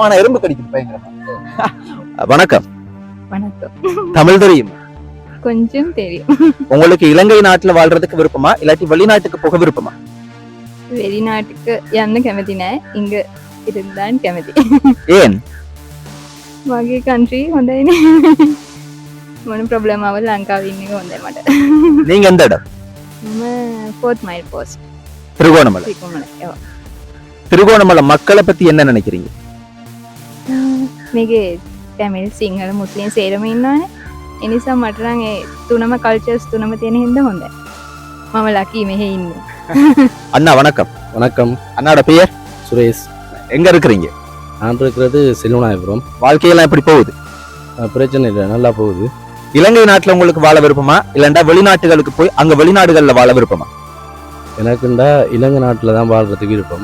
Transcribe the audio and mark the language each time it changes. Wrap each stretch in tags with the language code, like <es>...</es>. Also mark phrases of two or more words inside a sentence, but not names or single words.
<ta>ஆனா எறும்பு கடிக்கும் பயங்கரமா. வணக்கம். வணக்கம். தமிழ் தெரியும்? கொஞ்சம் தெரியும். உங்களுக்கு இலங்கை நாட்டுல வாழ்றதுக்கு விருப்பமா இல்லாட்டி வெளிநாட்டுக்கு போக விருப்பமா? வெளிநாட்டுக்கு எந்த</ta> <si>කැමති නෑ</si> <ta>இங்க இருந்தான் கெමති. ஏன்?</ta> <si>මගේ කන්ට්‍රී හොඳයි නේ. මොන ප්‍රොබ්ලම් ආවද ලංකාවේ ඉන්න එක හොඳයි මට.</si> <ta>நீங்க எந்த இடம்?</ta> <si>මම</si> <en>4th mile post</en> <ta>திருகோணமலை.</ta> <si>ත්‍රිකුණමල.</si> <ta>திருகோணமலை மக்களை பத்தி என்ன நினைக்கிறீங்க?</ta> <si>මේකේ තැමිල් සිංහල මුස්ලිම් සේරම ඉන්නවනේ. ඒ නිසා මට නම් ඒ තුනම කල්චර්ස් තුනම තියෙන හින්දා හොඳයි. මම ලකී මෙහෙ ඉන්නේ.</si> <ta>அண்ணா வணக்கம். வணக்கம். அண்ணாவோட பெயர்? சுரேஷ். எங்க இருக்கிறீங்க? நான் இருக்கிறது செல்வநாயபுரம். வாழ்க்கையெல்லாம் எப்படி போகுது? பிரச்சனை இல்லை, நல்லா போகுது. இலங்கை நாட்டுல உங்களுக்கு வாழ விருப்பமா இல்லண்டா வெளிநாட்டுகளுக்கு போய் அங்க வெளிநாடுகள்ல வாழ விருப்பமா? எனக்குண்டா இலங்கை நாட்டில் தான் வாழ்றதுக்கு விருப்பம்.</ta>